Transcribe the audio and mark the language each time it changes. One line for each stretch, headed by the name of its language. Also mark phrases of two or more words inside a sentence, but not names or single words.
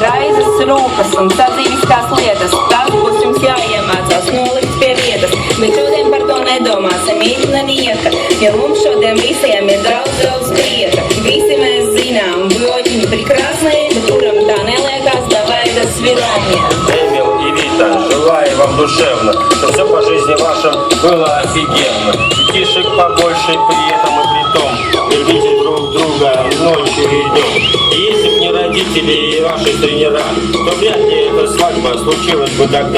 Latvian: Raizes, rūpes un sadzīviskās lietas, tas būs jums jāiemācās nolikt pie vietas. Bet šodien par to nedomāsim īsti nieka, jo mums šodien visiem ir daudz prieka. Visi mēs zinām,
Russian: вы очень прекрасные,
Latvian: bet kuram tā neliekās,
Russian: давай, до свидания. Эмил и Вита, желаю вам душевно, чтобы все по жизни вашем было офигенно. Детишек побольше при этом и при том. Любите друг друга ночью и днем. И если б не родители и ваши тренера, то вряд ли эта свадьба случилась бы тогда.